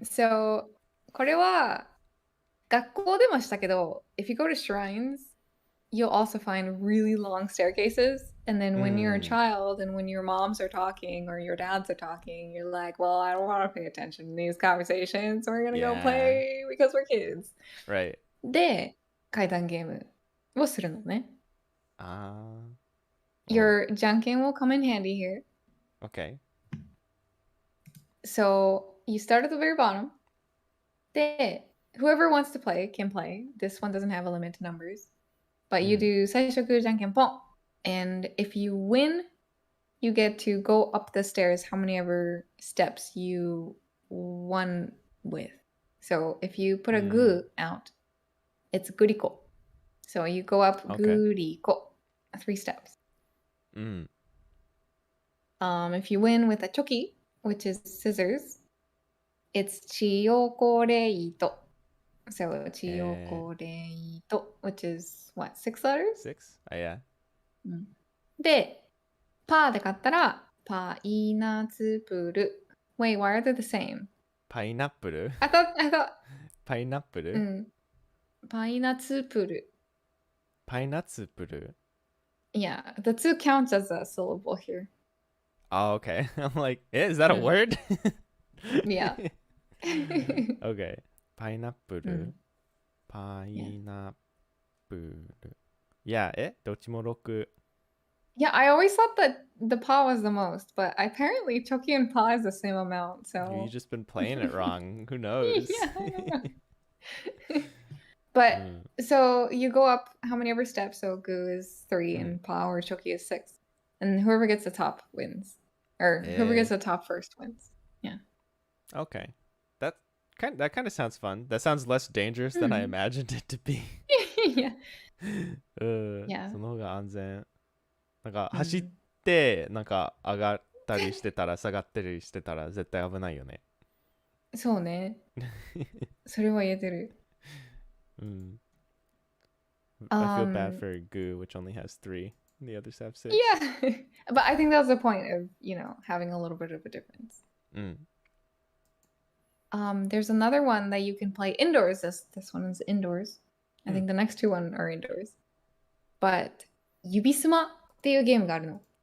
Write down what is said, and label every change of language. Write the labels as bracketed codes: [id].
[en] So, [ja] これは学校でもしたけど、 [en] if you go to shrines, you'll also find really long staircases. And then when you're a child and when your moms are talking or your dads are talking, you're like, well, I don't want to pay attention to these conversations. We're going to go play because we're kids. Right. [ja] で、階段ゲームをするのね。 [en] Your Your janken will come in handy here. Okay. So you start at the very bottom. Whoever wants to play can play. This one doesn't have a limit to numbers. But you do Saishoku Janken Pon. And if you win, you get to go up the stairs how many ever steps you won with. So if you put a gu out, it's guriko. So you go up guriko, 3 steps. If you win with a choki, which is scissors, it's chiyokoreito. So chiyokoreito, which is what, 6 letters? 6? Yeah. [ja] で、パーで買ったら、パイナツプル。 [en] Wait, why are they the same? [ja] パイナップル [en] I thought, [ja] パイナップルパイナツプル。パイナツプル [en] Yeah, the 2 counts as a syllable here. Oh, okay. I'm like, is that a word? Yeah. Okay. [ja] パイナップルパイナップル Yeah, どっちも6 [en] Yeah, I always thought that the pa was the most, but apparently Choki and pa is the same amount, so... You've just been playing it wrong. Who knows? Yeah, I don't know. But, so you go up how many ever steps, so Gu is 3 and pa or Choki is 6. And whoever gets the top wins. Or whoever gets the top first wins. Yeah. Okay. That kind of sounds fun. That sounds less dangerous than I imagined it to be. Yeah. [ja] その方が安全。なんか走ってなんか上がったりしてたら下がったりしてたら絶対危ないよね。そうね。それは言えてる。 [en] I feel bad for Goo, which only has 3. The others have 6. Yeah. But I think that's the point of, having a little bit of a difference. There's another one that you can play indoors. This one is indoors. I think the next 2 are indoors. [ja] But 指スマっていうゲームがあるの。